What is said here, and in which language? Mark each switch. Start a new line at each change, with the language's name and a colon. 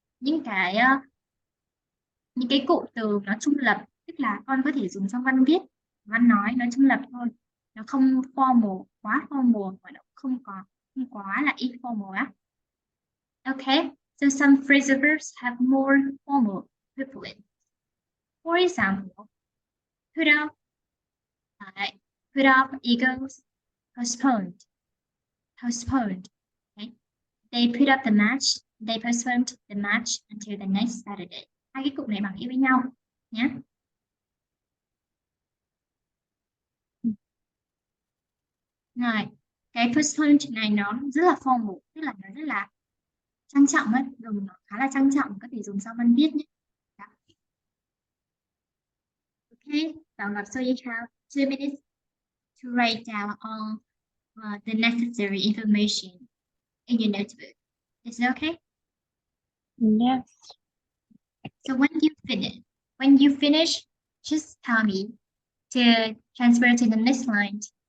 Vietnamese: Những cái cụm từ nó trung lập, tức là con có thể dùng trong văn viết, văn nói, nó trung lập thôi. Nó không formal, quá formal, và nó không quá là informal á.
English: Okay, so some phrasal verbs have more formal equivalent. For example, put off equals postponed. Okay? They put up the match. They postponed the match until the next Saturday.
Vietnamese: Hai cái cụm này bằng ý với nhau nhé. Rồi, cái postponed này nó rất là formal, tức là nó rất là trang trọng ấy, dùng nó khá là trang trọng, có thể dùng sau văn viết nhé. Đó.
English: Okay, so you have 2 minutes to write down all the necessary information in your notebook. Is it okay? Yes. So when you finish, just tell me to transfer to the next line.